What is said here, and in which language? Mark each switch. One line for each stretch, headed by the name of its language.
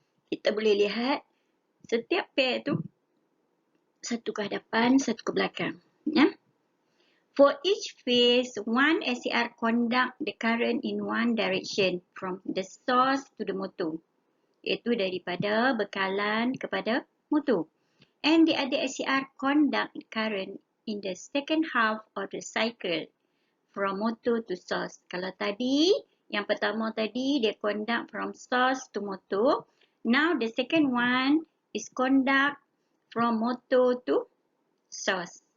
Malay: Kita boleh lihat setiap pair tu satu ke hadapan, satu ke belakang. Ya.
English: For each phase, one SCR conduct the current in one direction from the source to the motor.
Malay: Iaitu daripada bekalan kepada motor.
English: And the other SCR conduct current in the second half of the cycle from motor to source.
Malay: Kalau tadi, yang pertama tadi dia
English: conduct from source to motor. Now the second one is conduct from motor to source.